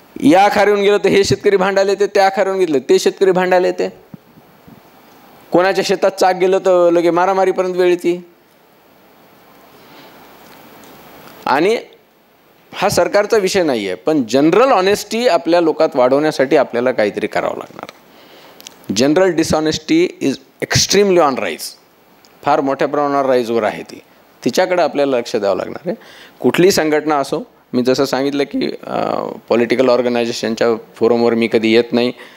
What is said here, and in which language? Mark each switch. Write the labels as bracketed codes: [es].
[mr] या आखारीहून गेलं तर हे शेतकरी भांडायला येते, त्या आखारीहून गेलं ते शेतकरी भांडायला येते. कोणाच्या शेतात चाक गेलं तर लगे मारामारीपर्यंत वेळ येते. आणि हा सरकारचा विषय नाही आहे, पण जनरल ऑनेस्टी आपल्या लोकात वाढवण्यासाठी आपल्याला काहीतरी करावं लागणार. [en] General dishonesty is extremely on rise. [mr] फार मोठ्या प्रमाणावर राईजवर आहे ती. तिच्याकडे आपल्याला लक्ष द्यावं लागणार आहे. कुठलीही संघटना असो, मी जसं सांगितलं की पॉलिटिकल ऑर्गनायझेशनच्या फोरमवर मी कधी येत नाही.